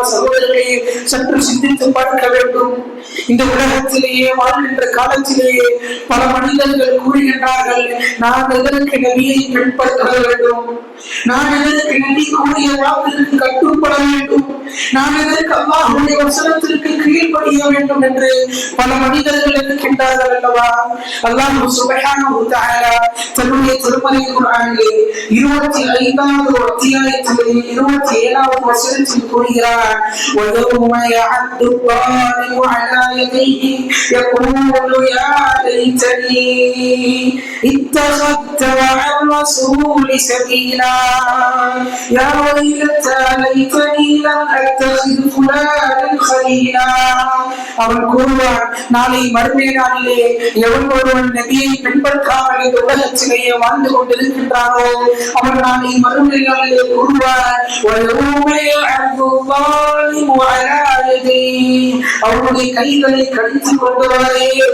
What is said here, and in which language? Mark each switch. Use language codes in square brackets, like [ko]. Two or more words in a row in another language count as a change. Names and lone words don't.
[ta] சகோதரர்களே, சற்று சிந்தித்து பார்க்க வேண்டும். இந்த உலகத்திலேயே வாழ்கின்ற காலத்திலேயே பல மனிதர்கள் கூறுகின்றார்கள், நான் எதற்கு நபியை பின்பற்ற வேண்டும், நான் எதற்கு நபி கூறிய வாக்கிற்கு கட்டுப்பட வேண்டும், நான் எதற்கு அல்லாஹ்வுடைய வசனத்திற்கு கீழ்ப்படிய வேண்டும் என்று பல மனிதர்கள் இருக்கின்றார்கள் அல்லவா. [ar] الله سبحانه و تعالى [ta] தன்னுடைய திருமறை குர்ஆனிலே 25வது அத்தியாயத்திலே 27வது வசனத்தில் கூறுகிறார், [ar] وَيَوْمَ يَعَضُّ الظَّالِمُ عَلَى يَدَيْهِ يَقُولُ يَا لَيْتَنِي اتَّخَذْتُ مَعَ الرَّسُولِ سَبِيلًا يَا وَيْلَتَى لَيْتَنِي لَمْ أَتَّخِذْ فُلَانًا خَلِيلًا. [ta] அவன் கூறுவான், நாளை மறுமை நாளிலே எவன் ஒருவன் நபியை பின்பற்றாமல் இந்த உலகத்திலேயே வாழ்ந்து கொண்டிருக்கின்றானோ அவன் நாளை மறுமை நாளிலே கூறுவான், அவனுடைய கைகளை கடித்து கொண்டவரே